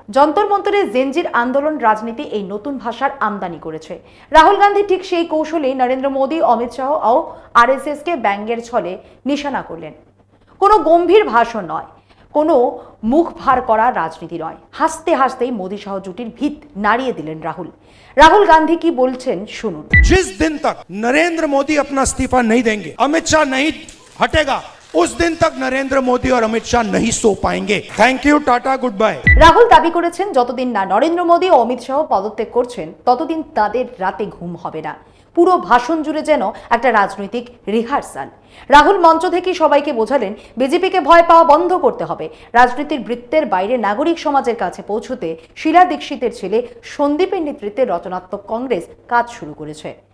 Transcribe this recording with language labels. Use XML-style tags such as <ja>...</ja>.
<bn>যন্তর মন্তরে জেনজির আন্দোলন রাজনীতি এই নতুন ভাষার আমদানি করেছে। রাহুল গান্ধী ঠিক সেই কৌশলেই নরেন্দ্র মোদী, অমিত শাহ ও আরএসএসকে ব্যঙ্গের ছলে নিশানা করলেন। কোনো গম্ভীর ভাষণ নয়, কোনো মুখ ভার করা রাজনীতি নয়, হাসতে হাসতেই মোদী শাহ জুটির ভিত নাড়িয়ে দিলেন রাহুল। রাহুল গান্ধী কি বলছেন শুনুন।</bn> <hi>जिस दिन तक नरेंद्र मोदी अपना इस्तीफा नहीं देंगे, अमित शाह नहीं हटेगा, उस दिन तक नरेंद्र मोदी और अमित शाह नहीं सो पाएंगे।</hi> <en>Thank you, tata, goodbye.</en> <bn>Rahul দাবি করেছেন যতদিন না নরেন্দ্র মোদী ও অমিত শাহ পদত্যাগ করছেন ততদিন তাদের রাতে ঘুম হবে না। পুরো ভাষণ জুড়ে যেন একটা রাজনৈতিক রিহার্সাল। রাহুল মঞ্চ থেকে সবাইকে বোঝালেন বিজেপিকে ভয় পাওয়া বন্ধ করতে হবে। রাজনীতির বৃত্তের বাইরে নাগরিক সমাজের কাছে পৌঁছতে শীলা দীক্ষিতের ছেলে সন্দীপের নেতৃত্বে রচনাত্মক কংগ্রেস কাজ শুরু করেছে।</bn>